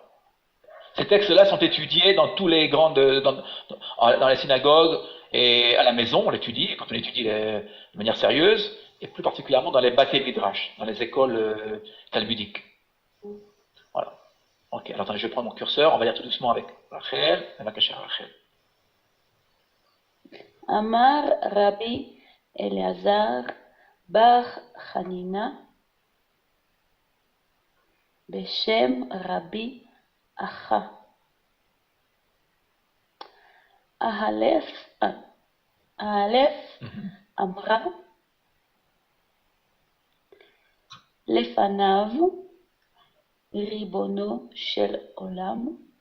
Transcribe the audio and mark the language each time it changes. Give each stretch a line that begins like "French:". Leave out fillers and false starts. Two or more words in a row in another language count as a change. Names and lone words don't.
French: Ces textes-là sont étudiés dans tous les grandes, dans les synagogues et à la maison, on l'étudie, quand on étudie de manière sérieuse, et plus particulièrement dans les
Hebrew: בתי מדרש,
French: dans les écoles talmudiques. Voilà. Ok, alors attendez, je vais prendre mon curseur, on va lire tout doucement avec Rachel, Rachel.
Hebrew: אמר רבי אלעזר בר חנינא בשם רבי אחא אחלף אמרה לפניו רבונו של עולם